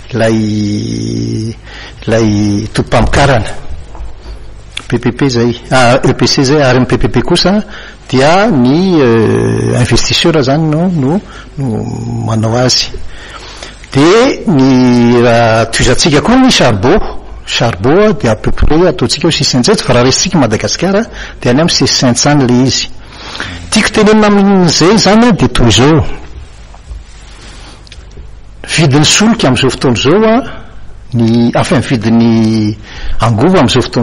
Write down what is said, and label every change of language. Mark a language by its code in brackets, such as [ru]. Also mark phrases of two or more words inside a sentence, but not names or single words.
[mg] lay topamokarana PPP zay EPC zay ary ny PPP kosa dia ny investisseur zany no manao azy de ny toizantsika koa ny [fr] charbon de à peu près [mg] ataontsika 600 fa raha resitsika Madagasikara de any amin'ny 600 any le izy. Tiako tenenina amin'izay zany de toy izao vidin'ny solika amin'izao fotoana zao enfin vidin'ny angovo amin'izao fotoana